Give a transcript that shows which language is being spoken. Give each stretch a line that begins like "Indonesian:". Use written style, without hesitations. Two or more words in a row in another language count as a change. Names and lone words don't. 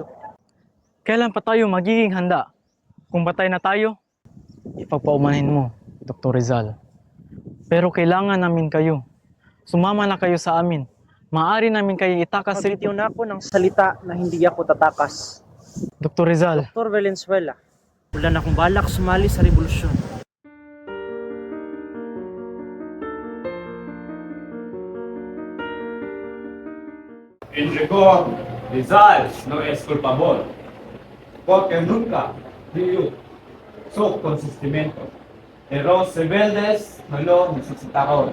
Filipino: Kailan pa tayo magiging handa? Kung patay na tayo, ipagpaumanhin mo, Dr. Rizal. Pero kailangan namin kayo. Sumama na kayo sa amin. Maaari namin kayo itakas rito. Magbitiw na ako ng salita na hindi ako tatakas. Dr. Rizal. Dr. Valenzuela, wala na akong balak sumali sa revolusyon.
Spanish: En rigor, Rizal no es culpable, porque nunca dio su consentimiento. Y los rebeldes no lo necesitaron.